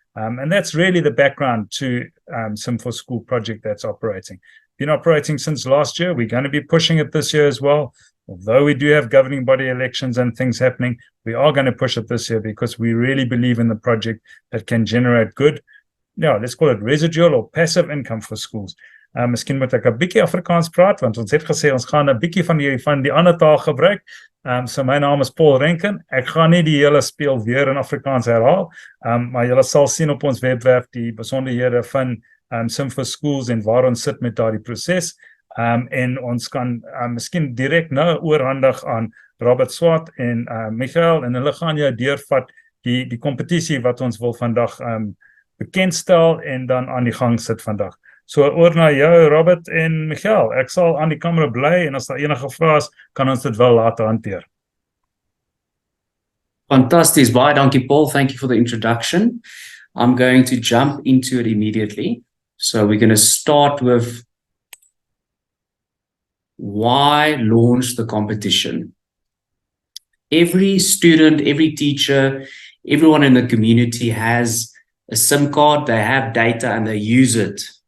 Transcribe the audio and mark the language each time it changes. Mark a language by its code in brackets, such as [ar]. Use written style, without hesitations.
[en] And that's really the background to sim4school project that's operating. Been operating since last year. We're going to be pushing it this year as well. Although we do have governing body elections and things happening, we are going to push it this year because we really believe in the project that can generate good, let's call it residual or passive income for schools. [af] Miskien moet ek 'n bietjie Afrikaans praat, want ons het gesê ons gaan 'n bietjie van die ander taal gebruik. So my naam is Paul Rankin. Ek gaan nie die hele speel weer in Afrikaans herhaal, maar julle sal sien op ons webwerf die besonderhede van sim4schools en waar ons sit met daardie proses. En ons kan miskien direk nou oorhandig aan Robert Swart en Michael, en hulle gaan jou deurvat die kompetisie wat ons wil vandag bekendstel en dan aan die gang sit vandag. So oor na jou, Robert en Michael. Ek sal aan die kamera bly, en as daar enige vrae is, kan ons dit wel later hanteer. Fantasties. Baie dankie, [en] Paul. Thank you for the introduction. I'm going to jump into it immediately. So we're going to start with why launch the competition. Every student, every teacher, everyone in the community has a SIM card, they have data, and they use it.